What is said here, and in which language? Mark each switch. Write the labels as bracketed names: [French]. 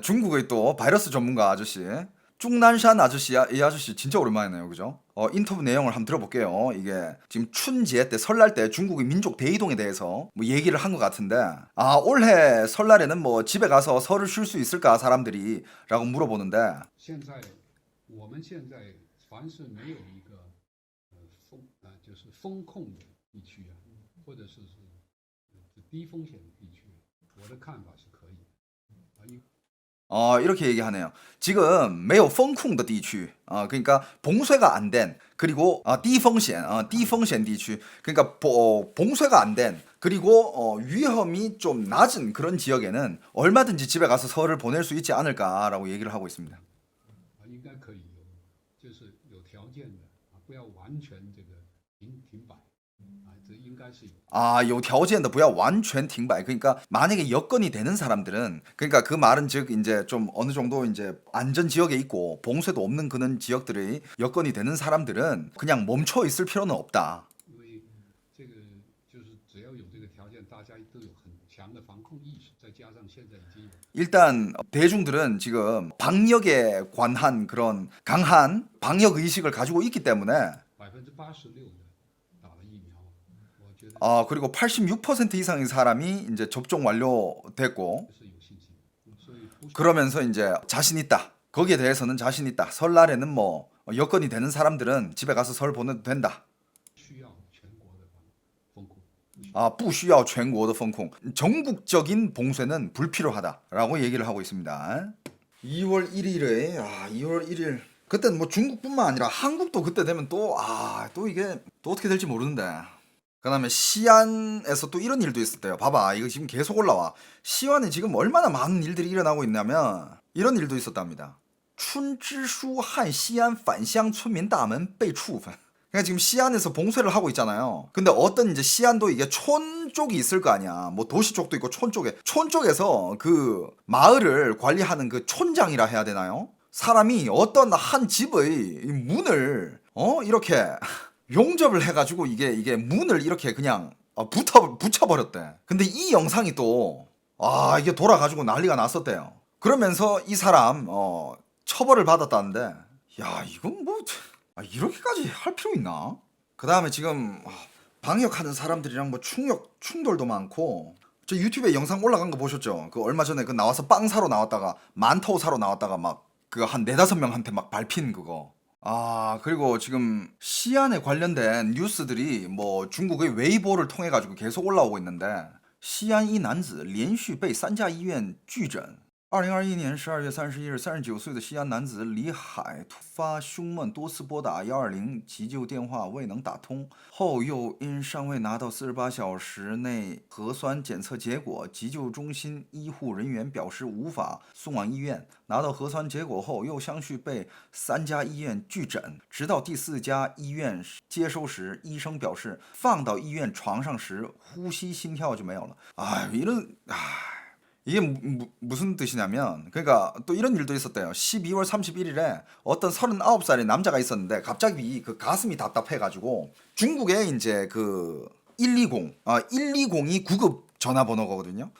[Korean] 중국의 또 바이러스 전문가 아저씨. 중난산 아저씨야. 이 아저씨 진짜 오랜만이네요. 그죠? 인터뷰 내용을 한번 들어볼게요. 이게 지금 춘지에 때 설날 때 중국의 민족 대이동에 대해서 뭐 얘기를 한 것 같은데 올해 설날에는 뭐 집에 가서 설을 쉴 수 있을까 사람들이 라고 물어보는데 [Chinese] 现在我们现在凡是没有一个就是风控的地区啊，或者是低风险的地区，我的看法是可以 [Korean] 이렇게 얘기하네요. 지금 매우 펑쿵 [Chinese] 的地区 [Korean] 그러니까 봉쇄가 안 된 그리고 [Chinese] 低风险 地区 [Korean] 그러니까 봉쇄가 안 된 그리고 위험이 좀 낮은 그런 지역에는 얼마든지 집에 가서 설을 보낼 수 있지 않을까라고 얘기를 하고 있습니다. [Chinese] 应该可以有，就是有条件的不要完全这个停摆这应该是有。有条件的不要完全停摆 [Korean] 그러니까 만약에 여건이 되는 사람들은 그러니까 그 말은 즉 이제 좀 어느 정도 이제 안전 지역에 있고 봉쇄도 없는 그런 지역들의 여건이 되는 사람들은 그냥 멈춰 있을 필요는 없다. [Chinese] 因为这个就是只要有这个条件，大家都有很强的防控意识，再加上现在已经有。 [Korean] 일단 대중들은 지금 방역에 관한 그런 강한 방역 의식을 가지고 있기 때문에 [Chinese] 86%的打了疫苗，我觉得 [Korean] 그리고 86% 이상의 사람이 이제 접종 완료됐고 [Chinese] 是有信心，所以不 [Korean] 그러면서 이제 자신 있다. 거기에 대해서는 자신 있다. 설날에는 뭐 여건이 되는 사람들은 집에 가서 설 보내도 된다. [Chinese] 需要全国的封控。不需要全国的封控. [Korean] 전국적인 봉쇄는 불필요하다라고 얘기를 하고 있습니다. 2월 1일에 2월 1일 그때는 뭐 중국뿐만 아니라 한국도 그때 되면 또 이게 또 어떻게 될지 모르는데. 그다음에 시안에서 또 이런 일도 있었대요. 봐봐, 이거 지금 계속 올라와. 시안에 지금 얼마나 많은 일들이 일어나고 있냐면 이런 일도 있었답니다. 춘지수 한 시안 [Chinese] 返乡村民大门被处分. [Korean] 그러니까 지금 시안에서 봉쇄를 하고 있잖아요. 근데 어떤 이제 시안도 이게 촌 쪽이 있을 거 아니야. 뭐 도시 쪽도 있고 촌 쪽에서 그 마을을 관리하는 그 촌장이라 해야 되나요? 사람이 어떤 한 집의 문을 이렇게 용접을 해가지고 이게 문을 이렇게 그냥 붙여버렸대. 근데 이 영상이 또 이게 돌아가지고 난리가 났었대요. 그러면서 이 사람 처벌을 받았다는데 야 이건 뭐 이렇게까지 할 필요 있나? 그 다음에 지금 방역하는 사람들이랑 뭐 충돌도 많고 저 유튜브에 영상 올라간 거 보셨죠? 그 얼마 전에 그 나와서 빵 사러 나왔다가 만토 사러 나왔다가 막 그 한 4-5명한테 막 밟힌 그거. 그리고 지금 시안에 관련된 뉴스들이 뭐 중국의 웨이보를 통해 가지고 계속 올라오고 있는데 시안 이 [Chinese] 男子连续被3家医院拒诊。 2021年12月31日，39岁的西安男子李海突发胸闷，多次拨打120急救电话未能打通，后又因尚未拿到48小时内核酸检测结果，急救中心医护人员表示无法送往医院。拿到核酸结果后，又相续被3家医院拒诊，直到第4家医院接收时，医生表示放到医院床上时，呼吸心跳就没有了。 [Korean] 이게 무슨 뜻이냐면 그러니까 또 이런 일도 있었대요. 12월 31일에 어떤 39살의 남자가 있었는데 갑자기 그 가슴이 답답해가지고 중국에 이제 그 120이 구급 전화번호거든요.